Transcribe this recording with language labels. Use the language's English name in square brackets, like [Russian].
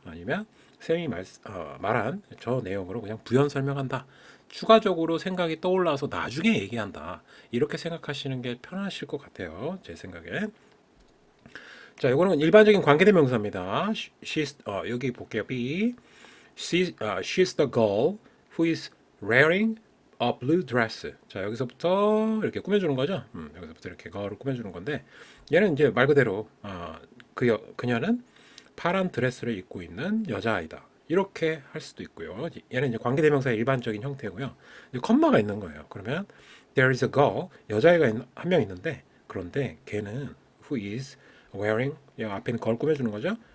[Korean] 아니면 쌤이 말한 저 내용으로 그냥 부연 설명한다. 추가적으로 생각이 떠올라서 나중에 얘기한다. 이렇게 생각하시는 게 편하실 것 같아요. 제 생각에. 자, 이거는 일반적인 관계대명사입니다. 여기 볼게요. B. [English] She's the girl who is wearing a blue dress. [Korean] 자, 여기서부터 이렇게 꾸며주는 거죠. 여기서부터 이렇게 girl을 꾸며주는 건데, 얘는 이제 말 그대로 그녀는 파란 드레스를 입고 있는 여자아이다. 이렇게 할 수도 있고요. 얘는 이제 관계대명사의 일반적인 형태고요. 이제 컴마가 있는 거예요. 그러면 [English] there is a girl, [Korean] 여자아이가 한 명 있는데 그런데 걔는 [English] who is wearing [Korean] 앞에 있는 걸 꾸며주는 거죠.